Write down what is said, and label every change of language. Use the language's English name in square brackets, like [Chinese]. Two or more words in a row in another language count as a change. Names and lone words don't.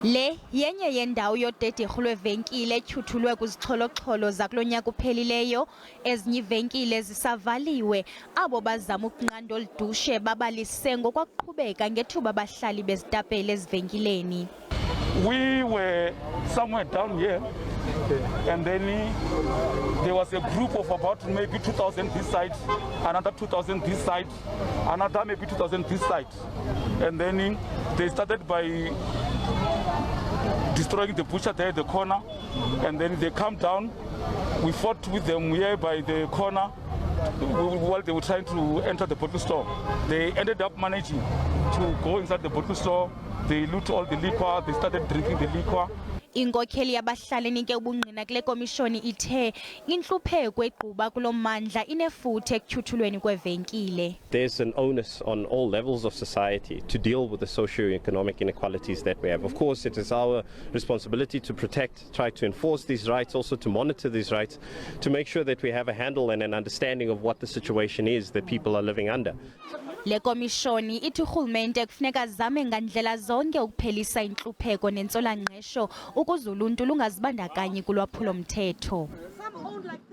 [Xhosa] Le yenye yendawo yodederhu lweevenkile etyhuthulweyo kwizixholoxholo zakulo nyak'uphelileyo. Ezinye iivenkile zisavaliwe. Abo bazama ukunqanda olu dushe babalise ngokwaqhubeka ngethuba abahlali bezitapele ezivenkileni. [English] We were somewhere down here, and then there was a group of about maybe 2,000 this side, another 2,000 this side, another maybe 2,000 this side. And then they started by destroying the butcher there at the corner, and then they come down. We fought with them here by the corner while they were trying to enter the bottle store. They ended up managing to go inside the bottle store. They loot all the liquor, they started drinking the liquor. [Xhosa] Inkokheli yabahlali enike ubungqina kule komishoni ithe intlupheko egquba kulo mmandla inefuthe etyhuthulweni kweevenkile. [English] There's an onus on all levels of society to deal with the socio-economic inequalities that we have. Of course, it is our responsibility to protect, try to enforce these rights, also to monitor these rights, to make sure that we have a handle and an understanding of what the situation is that people are living under. [Xhosa] Le komishoni ithi urhulumente kufuneka zame ngandlela zonke ukuphelisa intlupheko nentswela-ngqesho ukuze uluntu lungazibandakanyi kulwaphulo-mthetho.